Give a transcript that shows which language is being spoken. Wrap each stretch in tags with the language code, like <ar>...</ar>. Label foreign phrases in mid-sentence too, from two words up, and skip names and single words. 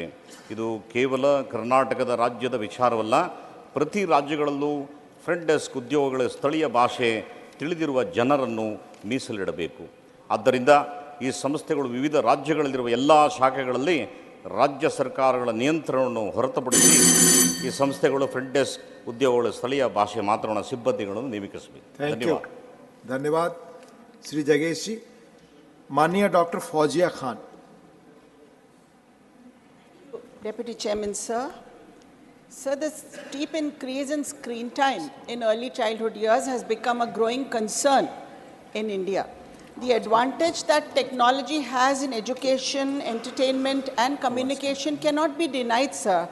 <kn>ಇದು ಕೇವಲ ಕರ್ನಾಟಕದ ರಾಜ್ಯದ ವಿಚಾರವಲ್ಲ, ಪ್ರತಿ ರಾಜ್ಯಗಳಲ್ಲೂ</kn> <en>front desk</en> <kn>ಉದ್ಯೋಗಗಳ ಸ್ಥಳೀಯ ಭಾಷೆ ತಿಳಿದಿರುವ ಜನರನ್ನು ಮೀಸಲಿಡಬೇಕು. ಆದ್ದರಿಂದ ಈ ಸಂಸ್ಥೆಗಳು ವಿವಿಧ ರಾಜ್ಯಗಳಲ್ಲಿರುವ ಎಲ್ಲ ಶಾಖೆಗಳಲ್ಲಿ ರಾಜ್ಯ ಸರ್ಕಾರಗಳ ನಿಯಂತ್ರಣವನ್ನು ಹೊರತುಪಡಿಸಿ ಈ ಸಂಸ್ಥೆಗಳು</kn> <en>front desk</en> <kn>ಉದ್ಯೋಗಗಳ ಸ್ಥಳೀಯ ಭಾಷೆ ಮಾತನಾಡುವ ಸಿಬ್ಬಂದಿಗಳನ್ನು ನೇಮಿಸಬೇಕು. ಧನ್ಯವಾದ.</kn> <hi>धन्यवाद श्री जगेश जी। माननीय डॉक्टर फौजिया खान।</hi> <en>Deputy Chairman, sir, So the steep increase in screen time in early childhood years has become a growing concern in India. The advantage that technology has in education, entertainment, and communication cannot be denied, sir.</en>